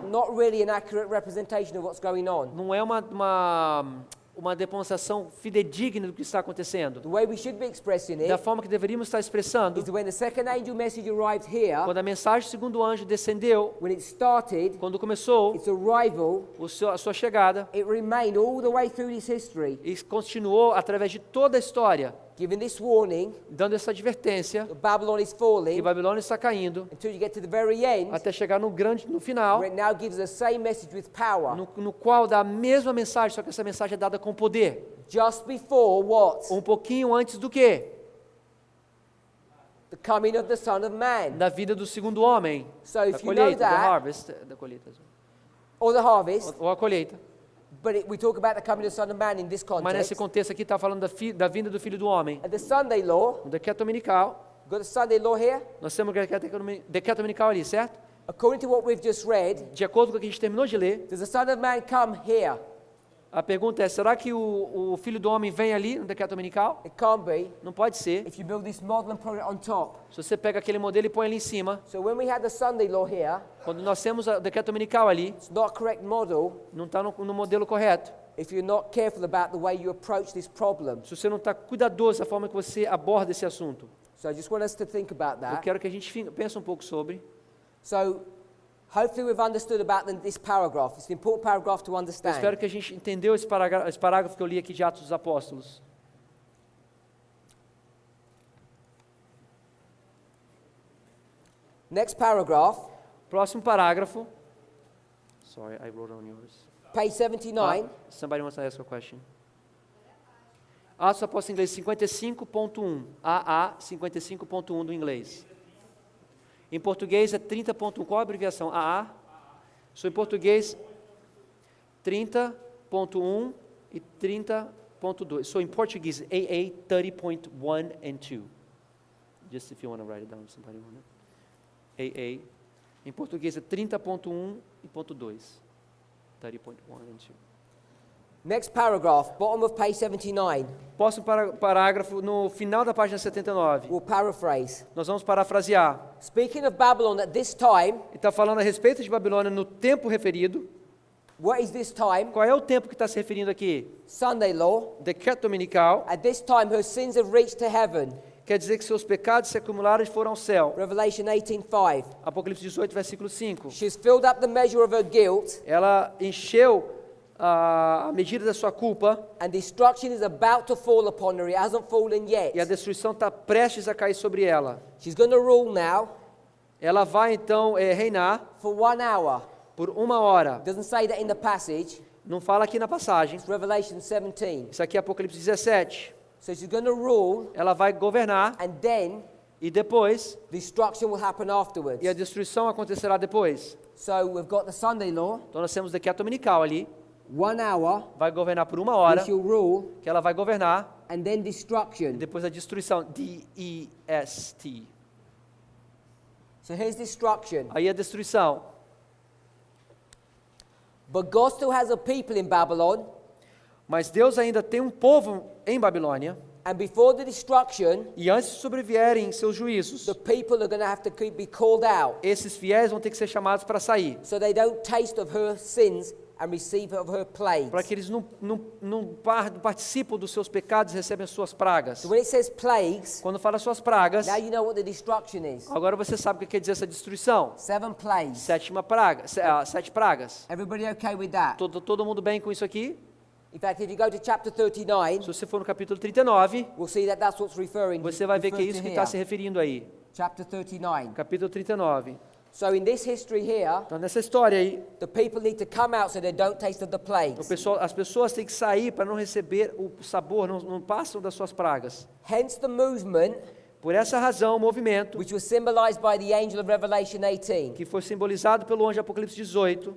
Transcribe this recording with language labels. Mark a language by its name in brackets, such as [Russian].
[English] not really an accurate representation of what's going on. [Portuguese] não é uma demonstração fidedigna do que está acontecendo. [English] The way we should be expressing [Portuguese] Da [English] it [Portuguese] forma que deveríamos estar expressando, [English] is that when the second angel message arrived here, [Portuguese] quando a mensagem do segundo anjo descendeu, [English] when it started, [Portuguese] quando começou [English] its arrival, [Portuguese] a sua chegada, [English] it remained all the way through this history, [Portuguese] e continuou através de toda a história, [English] giving this warning [Portuguese] dando essa advertência [English] that Babylon is [Portuguese] que [English] falling, [Portuguese] Babilônia está caindo, [English] until you get to the very end, [Portuguese] até chegar no final, [English] where it now gives the same message with power. [Portuguese] no qual dá a mesma mensagem, só que essa mensagem é dada com poder. [English] Just before what? [Portuguese] Um pouquinho antes do quê? [English] The coming of the Son of Man. [Portuguese] Da vida do segundo homem, [English] So [Portuguese] da [English] if you know [Portuguese] colheita, da [English] that, [Portuguese] harvest, da colheita, [English] or the harvest, [Portuguese] ou a colheita. [English] but we talk about the coming of the Son of Man in this [Portuguese] Mas nesse [English] context. [Portuguese] contexto aqui está falando da vinda do Filho do Homem. [English] At the Sunday law, [Portuguese] No decreto dominical, [English] got the Sunday law here? [Portuguese] nós temos o decreto dominical ali, certo? [English] According to what we've just read, [Portuguese] De acordo com o que a gente terminou de ler, [English] does the Son of Man come here? [Portuguese] a pergunta é, será que o Filho do Homem vem ali no decreto dominical? [English] It can't be [Portuguese] Não pode ser. [English] if you build this model and put it on top. [Portuguese] Se você pega aquele modelo e põe ali em cima, [English] So when we had the Sunday law here, [Portuguese] quando nós temos o decreto dominical ali, [English] it's not a correct model [Portuguese] não está no modelo correto. [English] if you're not careful about the way you approach this problem. [Portuguese] Se você não está cuidadoso da forma que você aborda esse assunto. [English] So I just want us to think about [Portuguese] Eu [English] that. [Portuguese] quero que a gente pense um pouco sobre. [English] So hopefully we've understood about this paragraph. It's an important paragraph to [Portuguese] Eu espero [English] understand. [Portuguese] que a gente entendeu esse parágrafo que eu li aqui de Atos dos Apóstolos. [English] Next paragraph, [Portuguese] Próximo parágrafo. [English] Sorry, I wrote on yours. page 79. Somebody wants to ask a question. [Portuguese] Atos Apóstolos em inglês 55.1. AA 55.1 do inglês. Em português é 30.1. Qual a abreviação? AA? So, em português, 30.1 e 30.2. So, em português, AA 30.1 [English] and 2. Just if you want to write it down, somebody want it. [Portuguese] AA. Em português é 30.1 e ponto 2. 30.1 [English] and 2. Next paragraph, bottom of page 79. [Portuguese] Próximo parágrafo, no final da página 79. [English] We'll paraphrase. [Portuguese] Nós vamos parafrasear. [English] Speaking of Babylon at this time, [Portuguese] Ele está falando a respeito de Babilônia no tempo referido. [English] what is this time? [Portuguese] Qual é o tempo que está se referindo aqui? [English] Sunday law. [Portuguese] Decreto dominical. [English] At this time, her sins have reached to heaven. [Portuguese] Quer dizer que seus pecados se acumularam e foram ao céu. [English] Revelation 18:5. [Portuguese] Apocalipse 18, versículo 5. [English] She's filled up the measure of her guilt, [Portuguese] Ela encheu a medida da sua culpa [English] and destruction is about to fall upon her. It hasn't fallen [Portuguese] e a [English] yet. [Portuguese] destruição está prestes a cair sobre ela. [English] She's going to rule now [Portuguese] Ela vai então reinar [English] for 1 hour. [Portuguese] por 1 hora. [English] Doesn't say that in the passage. [Portuguese] Não fala aqui na passagem. [English] It's Revelation 17. [Portuguese] Isso aqui é Apocalipse 17. [English] So she's going to rule, [Portuguese] Ela vai governar [English] and then [Portuguese] e depois, [English] destruction will happen afterwards. [Portuguese] e a destruição acontecerá depois. [English] So we've got the Sunday law, [Portuguese] Então nós temos o decreto dominical ali. [English] 1 hour, [Portuguese] Vai governar por 1 [English] which [Portuguese] hora, [English] she'll rule, [Portuguese] que ela vai governar, [English] and then [Portuguese] e [English] destruction. [Portuguese] depois a destruição. D-E-S-T. [English] So here's destruction. [Portuguese] Aí a destruição. [English] But God still has a people in Babylon, [Portuguese] Mas Deus ainda tem um povo em Babilônia, [English] and before the destruction, [Portuguese] e antes de sobrevierem seus juízos, [English] the people are going to have to be called out, [Portuguese] esses fiéis vão ter que ser chamados para sair, [English] so they don't taste of her sins and receive of her plagues. [Portuguese] para que eles não participam dos seus pecados e recebem as suas pragas. [English] So when it says plagues, [Portuguese] Quando fala suas pragas, [English] now you know what the destruction is. [Portuguese] agora você sabe o que quer dizer essa destruição. [English] 7 plagues. [Portuguese] 7 pragas. [English] Everybody okay with that? [Portuguese] Todo mundo bem com isso aqui? [English] In fact, if you go to chapter 39, [Portuguese] Se você for no capítulo 39, [English] we'll see that that's what's referring [Portuguese] você vai ver que é [English] referred [Portuguese] isso [English] to [Portuguese] que [English] here. [Portuguese] está se referindo aí. [English] Chapter 39. [Portuguese] Capítulo 39. [English] So in this history here, [Portuguese] Então, nessa história aí, [English] the people need to come out so they don't taste of the plagues. [Portuguese] as pessoas têm que sair para não receber o sabor, não passam das suas pragas. [English] Hence the movement, [Portuguese] Por essa razão, o movimento, [English] which was symbolized by the angel of Revelation 18, [Portuguese] que foi simbolizado pelo anjo de Apocalipse 18,